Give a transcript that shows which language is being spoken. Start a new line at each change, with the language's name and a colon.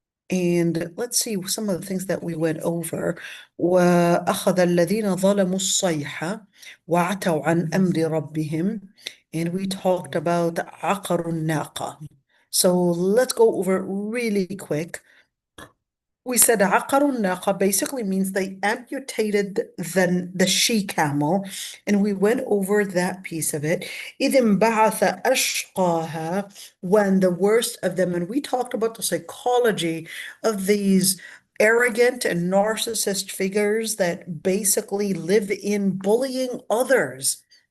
English: And let's see some of the things that we went over.
Arabic: وأخذ الذين ظلموا الصيحة وعتوا عن أمر ربهم.
English: And we talked about
Arabic: عقر الناقة.
English: So let's go over it really quick. We said
Arabic: عقروا الناقة
English: basically means they amputated the she-camel, and we went over that piece of it.
Arabic: إذ انبعث أشقاها,
English: when the worst of them, and we talked about the psychology of these arrogant and narcissist figures that basically live in bullying others.